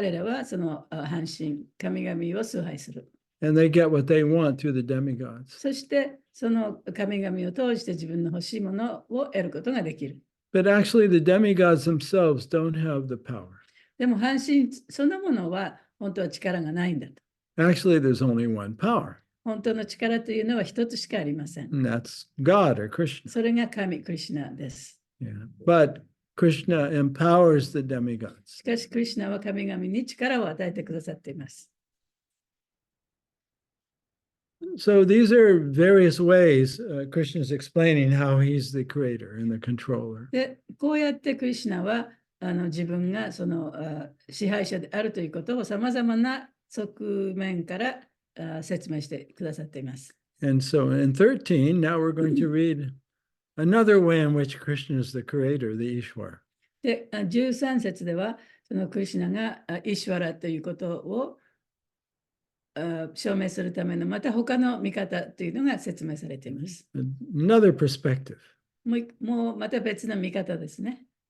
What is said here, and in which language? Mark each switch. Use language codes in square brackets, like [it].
[ja] 彼らはその半身、神々を崇拝する。 [en] and they get what they want through the demigods. [ja] そして、その神々を通して自分の欲しいものを得ることができる。 [en] But actually, the demigods themselves don't have the power. [ja] でも、半身そのものは本当は力がないんだと。 [en] Actually, there's only one power, [ja] 本当の力というのは一つしかありません。 [en] and that's God or Krishna. [ja] それが神、クリシュナです。 [en] Yeah. But Krishna empowers the demigods. [ja] しかし、クリシュナは神々に力を与えてくださっています。 [en] So these are various ways Krishna is explaining how he's the creator and the controller. [ja] で、こうやってクリシュナは自分がその支配者であるということをさまざまな側面から説明してくださっています。 [en] And so in 13, now we're going to read another way in which Krishna is the creator, the Ishwar. [ja] で、13節では、そのクリシュナがイシュワラということを証明するためのまた他の見方というのが説明されています。 [en] Another perspective. [ja] もうまた別の見方ですね。